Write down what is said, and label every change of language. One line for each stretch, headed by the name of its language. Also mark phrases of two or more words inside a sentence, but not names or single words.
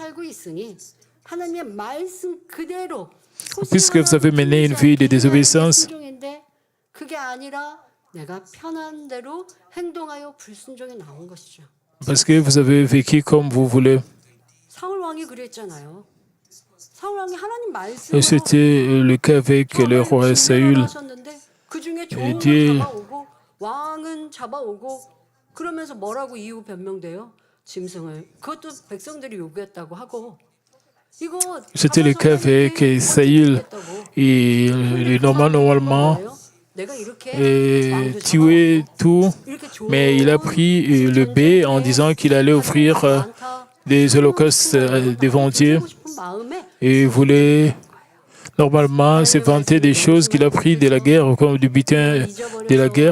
French: Puisque vous avez mené une vie de désobéissance, parce que vous avez vécu comme vous voulez. Et c'était le cas avec le roi Saül. Et Dieu
Korean: 왕은 잡아오고 그러면서 뭐라고 이유 변명돼요? 짐승을. 그것도 백성들이 요구했다고 하고 이거
French: c'était le cas avec Saül. Et normalement, tuer tout, mais il a pris le bœuf en disant qu'il allait offrir des holocaustes devant Dieu et voulait normalement se vanter des choses qu'il a pris de la guerre, comme du butin de la guerre.